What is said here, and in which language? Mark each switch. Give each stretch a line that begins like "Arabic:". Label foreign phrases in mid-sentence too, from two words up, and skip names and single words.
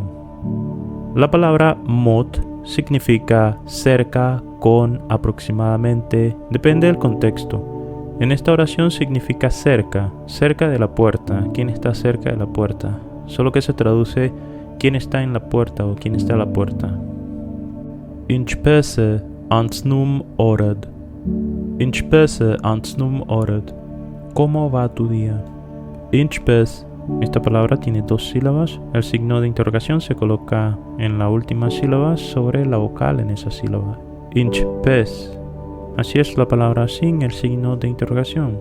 Spanish: La palabra mot significa cerca, con, aproximadamente, depende del contexto. En esta oración significa cerca, cerca de la puerta. ¿Quién está cerca de la puerta? Solo que se traduce quién está en la puerta o quién está a la puerta.
Armenian: Ինչպես է անցնում օրդ. Ինչպես է անցնում օրդ.
Spanish: ¿Cómo va tu día? Inchpes. Esta palabra tiene 2 sílabas. El signo de interrogación se coloca en la última sílaba sobre la vocal en esa sílaba. Inchpes. Así es la palabra sin el signo de interrogación.